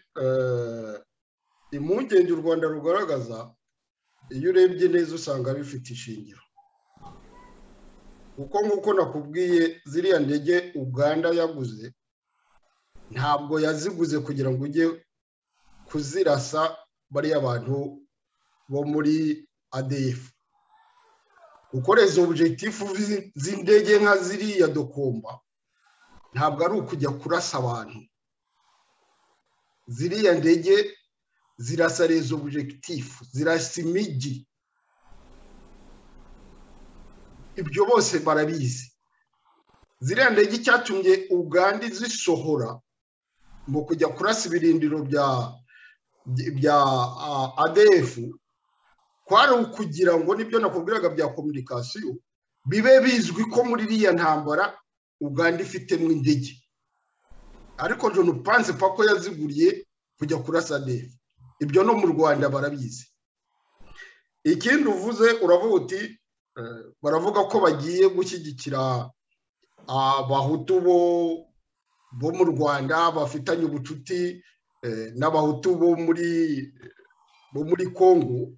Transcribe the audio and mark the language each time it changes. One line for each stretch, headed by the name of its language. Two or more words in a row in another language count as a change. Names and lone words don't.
Kinyarwanda: Impungenge u Rwanda rugaragaza, iyo urebye neza usanga bifite ishingiro, kuko nk'uko nakubwiye ziriya ndege Uganda yaguze ntabwo yaziguze kugira ngo ujye kuzirasa bariya abantu bo muri ADF. gukoreza objectif z'indege nka ziriya Dokomba ntabwo ari ukujya kurasa abantu. Ziriya ndege zirasa
French: les objectifs,
Kinyarwanda: zirasa imijyi. Ibyo bose barabizi. Ziriya ndege icyatumye Uganda zisohora mu kujya kurasa ibirindiro bya ADF kwari ukugira ngo nibyo nakubwiraga bya communication bibe bizwi ko muri iriya ntambara Uganda ifitemo indege. Ariko
French: je ne pense pas
Kinyarwanda: ko yaziguriye kujya kurasa ADF. Ibyo no mu Rwanda barabizi. Ikindi uvuze uravuga uti baravuga ko bagiye gushyigikira abahutu bo mu Rwanda bafitanye ubucuti n'abahutu bo muri Kongo.